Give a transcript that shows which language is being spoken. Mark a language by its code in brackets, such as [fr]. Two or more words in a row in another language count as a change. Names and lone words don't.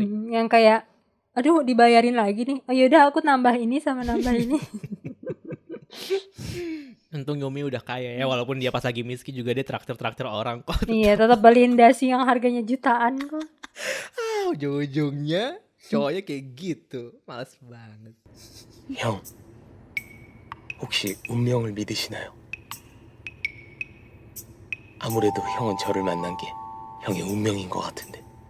[id] Yang kayak, aduh dibayarin lagi nih. Oh yaudah aku nambah ini sama nambah ini. Untung Yumi udah kaya ya, walaupun dia pas lagi miskin juga dia traktir orang kok. Iya, tetap beliin dasi yang harganya jutaan kok. Ujung-ujungnya cowoknya kayak gitu, males banget. [ko] 형, 혹시 운명을 믿으시나요? 아무래도 형은 저를 만난 게 형의 운명인 것 같은데.